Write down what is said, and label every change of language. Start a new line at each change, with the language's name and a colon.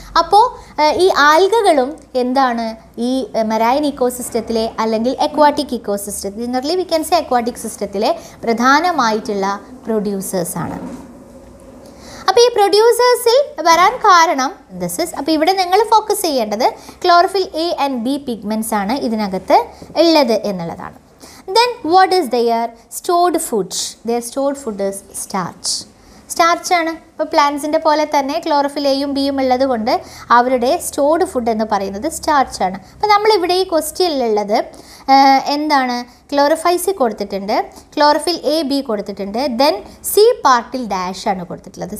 Malayalam: അപ്പോൾ ഈ ആൽഗകളും എന്താണ് ഈ മറൈൻ ഇക്കോസിസ്റ്റത്തിലെ അല്ലെങ്കിൽ aquatic ഇക്കോസിസ്റ്റത്തിൽ,
English: generally we can say
Malayalam: aquatic സിസ്റ്റത്തിലെ പ്രധാനമായിട്ടുള്ള പ്രൊഡ്യൂസേഴ്സാണ്. അപ്പോൾ ഈ പ്രൊഡ്യൂസേഴ്സിൽ വരാൻ കാരണം അപ്പോൾ ഇവിടെ നിങ്ങൾ ഫോക്കസ് ചെയ്യേണ്ടത് chlorophyll A and B pigments ആണ് ഇതിനകത്ത് ഉള്ളത് എന്നുള്ളതാണ്.
English: Then what is their stored food? Their stored food is starch.
Malayalam: സ്റ്റാർച്ചാണ്. ഇപ്പോൾ പ്ലാന്റ്സിൻ്റെ പോലെ തന്നെ ക്ലോറോഫിൽ എയും ബിയും ഉള്ളത് കൊണ്ട് അവരുടെ സ്റ്റോർഡ് ഫുഡ് എന്ന് പറയുന്നത് സ്റ്റാർച്ചാണ്. അപ്പോൾ നമ്മളിവിടെ ഈ ക്വസ്റ്റ്യനിലുള്ളത് എന്താണ്? ക്ലോറോഫൈസി കൊടുത്തിട്ടുണ്ട്, ക്ലോറോഫിൽ എ ബി കൊടുത്തിട്ടുണ്ട്, ദെൻ സി പാർട്ടിൽ ഡാഷ് ആണ് കൊടുത്തിട്ടുള്ളത്.